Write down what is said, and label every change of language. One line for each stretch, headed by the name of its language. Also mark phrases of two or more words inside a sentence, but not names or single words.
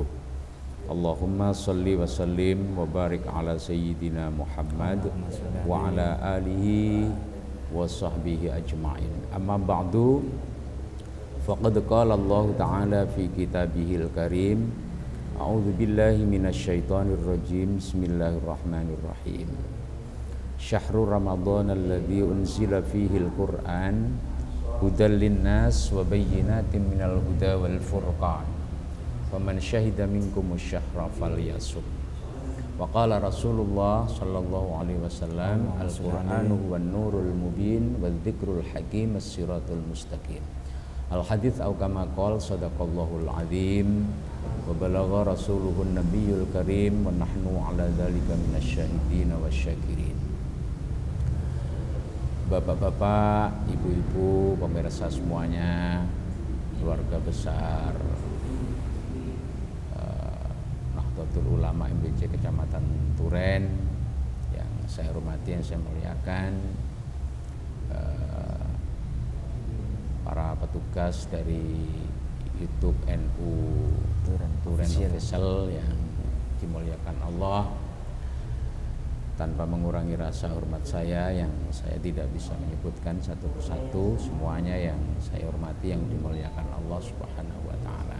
Arabic: اللهم صل وسلم وبارك على سيدنا محمد وعلى آله وصحبه أجمعين. أما بعد فقد قال الله تعالى في كتابه الكريم أعوذ بالله من الشيطان الرجيم بسم الله الرحمن الرحيم. شهر رمضان الذي أنزل فيه القرآن هدى للناس وبينات من الهدى والفرقان. فمن شهد منكم الشهر فليصم. وقال رسول الله صلى الله عليه وسلم القرآن هو النور المبين والذكر الحكيم الصراط المستقيم. الحديث أو كما قال صدق الله العظيم وبلغ رسوله النبي الكريم ونحن على ذلك من الشاهدين والشاكرين.
Indonesian: Bapak-bapak, ibu-ibu, pemirsa semuanya, keluarga besar Nahdlatul Ulama MPC Kecamatan Turen yang saya hormati, yang saya muliakan, para petugas dari YouTube NU Turen Official yang dimuliakan Allah, tanpa mengurangi rasa hormat saya yang saya tidak bisa menyebutkan satu persatu, semuanya yang saya hormati, yang dimuliakan Allah
Arabic: سبحانه وتعالى.